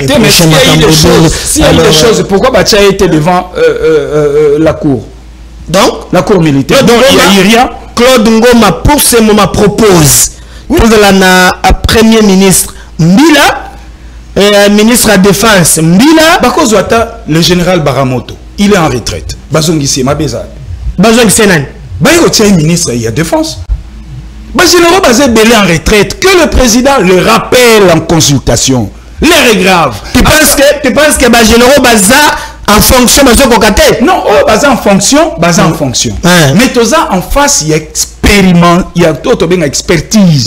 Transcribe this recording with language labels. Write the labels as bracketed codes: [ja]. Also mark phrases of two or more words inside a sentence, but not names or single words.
[fr] S'il y a eu des choses, pourquoi Bacha était devant la cour? Donc, la cour militaire. Donc, il n'y a eu rien. Claude Ngoma, pour ce moment, propose. Oui. Pour la Premier ministre Mbila, ministre de la Défense Mbila. Bakozouata, le général Baramoto, il est en retraite. Bazongisi, Mabeza. Bazongisi, Nan. Bayotia, ministre de la Défense. Le général Bazé Belé en retraite, que le président le rappelle en consultation. L'air est grave. Tu penses que le général Bazé en fonction de ce non, Bazé en fonction, en fonction. Mais tout ça en face, il y a expériment, il y a tout bien expertise.